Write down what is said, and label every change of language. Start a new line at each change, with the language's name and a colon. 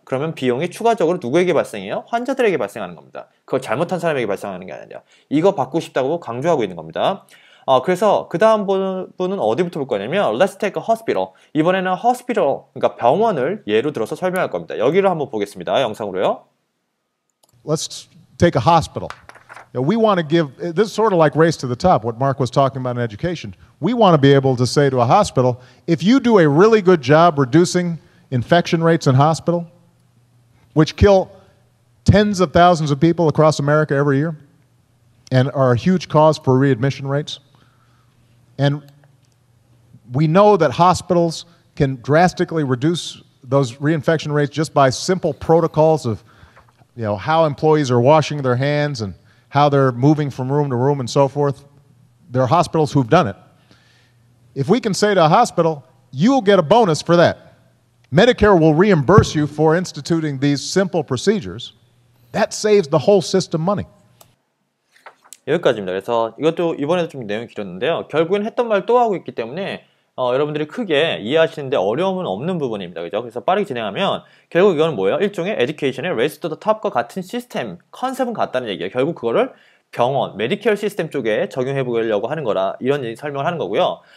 Korean: 그러면 비용이 추가적으로 누구에게 발생해요? 환자들에게 발생하는 겁니다. 그걸 잘못한 사람에게 발생하는 게 아니라. 이거 바꾸고 싶다고 강조하고 있는 겁니다. 그래서 그 다음 분은 어디부터 볼 거냐면
English: Let's take a hospital.
Korean: 이번에는 hospital, 그러니까 병원을 예로 들어서 설명할 겁니다. 여기를 한번 보겠습니다. 영상으로요.
English: Let's take a hospital. We want to give, this is sort of like race to the top, what Mark was talking about in education. We want to be able to say to a hospital, if you do a really good job reducing infection rates in hospital, which kill tens of thousands of people across America every year, and are a huge cause for readmission rates, and we know that hospitals can drastically reduce those reinfection rates just by simple protocols of, how employees are washing their hands and how they're moving from room to room and so forth. There are hospitals who've done it. If we can say to a hospital, you'll get a bonus for that. Medicare will reimburse you for instituting these simple procedures. That saves the whole system money.
Korean: 여기까지입니다. 그래서 이것도 이번에도 좀 내용이 길었는데요. 결국엔 했던 말 또 하고 있기 때문에 여러분들이 크게 이해하시는데 어려움은 없는 부분입니다. 그죠? 그래서 빠르게 진행하면 결국 이건 뭐예요? 일종의 education의 race to the top과 같은 시스템, 컨셉은 같다는 얘기예요. 결국 그거를 병원, 메디케어 시스템 쪽에 적용해 보려고 하는 거라 이런 설명을 하는 거고요.